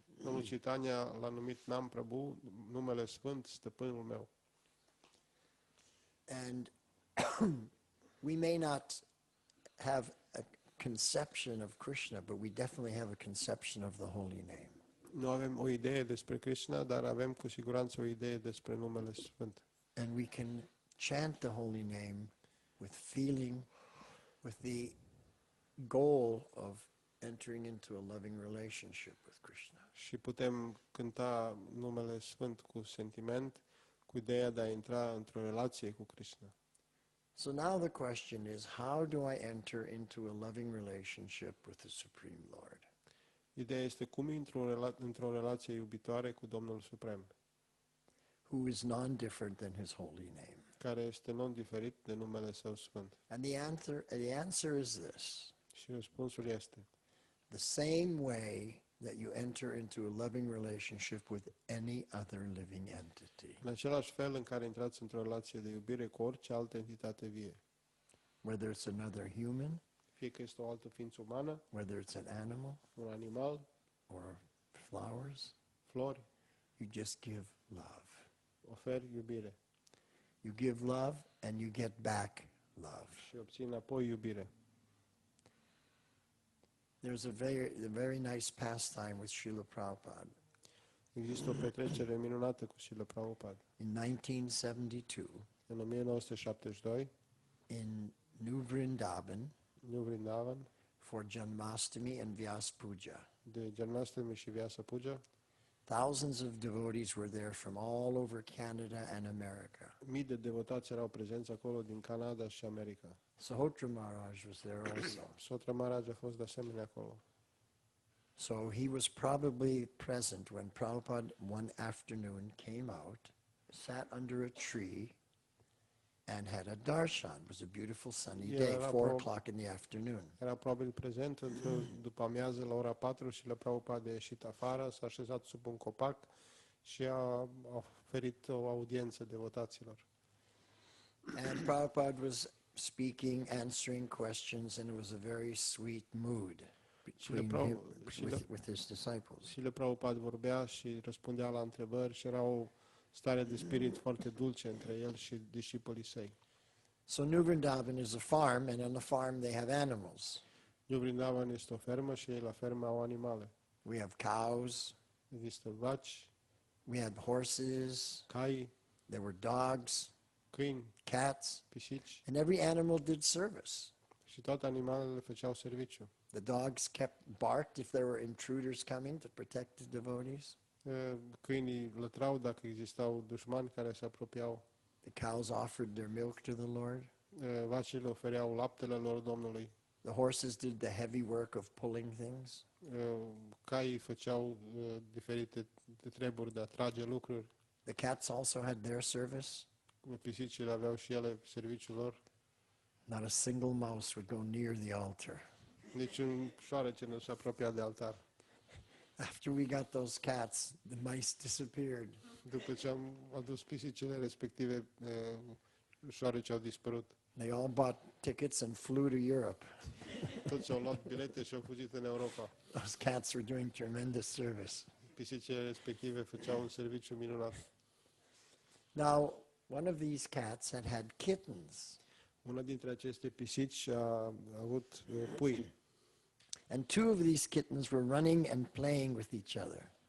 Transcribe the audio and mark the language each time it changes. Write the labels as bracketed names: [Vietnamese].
[Romanian] Domnul Chaitanya l-a numit Nam Prabhu, numele sfânt, stăpânul meu. [English] And we may not have a conception of Krishna, but we definitely have a conception of the holy name. [Romanian] Nu avem o idee despre Krishna, dar avem cu siguranță o idee despre numele Sfânt. [English] And we can chant the holy name with feeling, with the goal of entering into a loving relationship with Krishna. [Romanian] Și putem cânta numele Sfânt cu sentiment, cu ideea de a intra într-o relație cu Krishna. [English] So now the question is, how do I enter into a loving relationship with the Supreme Lord? [Romanian] Ideea este cum intru într-o relație iubitoare cu Domnul Suprem, [English] Who is non-different than his holy name. [Romanian] care este non-diferit de numele Său Sfânt. [English] And the answer is this: [Romanian] Și răspunsul este: [English] the same way that you enter into a loving relationship with any other living entity, [Romanian] în același fel în care intrați într-o relație de iubire cu orice altă entitate vie, [English] whether it's another human, [Romanian] fie că este o altă ființă umană, [English] whether it's an animal [Romanian] un animal, [English] or flowers, [Romanian] flori, [English] you just give love. [Romanian] oferi iubire [English] You give love and you get back love. [Romanian] și obții înapoi iubire. [English] There's a very nice pastime with Srila Prabhupada. [Romanian] Există o petrecere minunată cu Srila Prabhupada. [English] In 1972, [Romanian] În 1972, [English] in New Vrindavan, [Romanian] New Vrindavan, [English] for Janmashtami and Vyas Puja, [Romanian] de Janmashtami și Vyasa Puja, [English] thousands of devotees were there from all over Canada and America. [Romanian] mii de devotați erau prezenți acolo din Canada și America. [English] Sahotra Maharaj was there also. [Romanian] Sotra Maharaj a fost de asemenea acolo. [English] So he was probably present when Prabhupada one afternoon came out, sat under a tree, and had a darshan. It was a beautiful sunny Yeah, day, [Romanian] era [English] 4 o'clock in the afternoon. [Romanian] Era probabil prezent într-o după amiază la ora 4 și la Prabhupada a ieșit afară, s-a așezat sub un copac și a oferit o audiență devotaților. [English] And Prabhupada was speaking, answering questions, and it was a very sweet mood between him, with his disciples. [Romanian] Și le Prabhupada vorbea și răspundea la întrebări și era o stare de spirit foarte dulce între el și discipolii săi. [English] So New Vrindavan is a farm, and on the farm they have animals. [Romanian] New Vrindavan este o fermă și ei la fermă au animale. [English] We have cows, [Romanian] Există vaci, [English] we had horses, [Romanian] cai, [English] there were dogs, [Romanian] câini, [English] cats, [Romanian] pisici [English] and every animal did service. [Romanian] și toate animalele făceau serviciu. [English] The dogs kept barked if there were intruders coming to protect the devotees. [Romanian] Câinii lătrau dacă existau dușmani care se apropiau. [English] The cows offered their milk to the Lord. [Romanian] Vacile ofereau laptele lor Domnului. [English] The horses did the heavy work of pulling things. [Romanian] Caii făceau diferite treburi de a trage lucruri. [English] The cats also had their service. [Romanian] Pisicile aveau și ele serviciul lor. [English] Not a single mouse would go near the altar. [Romanian] Niciun șoarece nu se apropia de altar. [English] After we got those cats, the mice disappeared. [Romanian] După ce am adus pisicile respective, șoarece au dispărut. [English] They all bought tickets and flew to Europe. [Romanian] Toți au luat bilete și au fugit în Europa. [English] Those cats were doing tremendous service. [Romanian] Pisicile respective făceau un serviciu minunat. [English] Now, one of these cats had kittens, [Romanian] Una dintre aceste pisici a avut pui [English] and two of these kittens were running and playing with each other.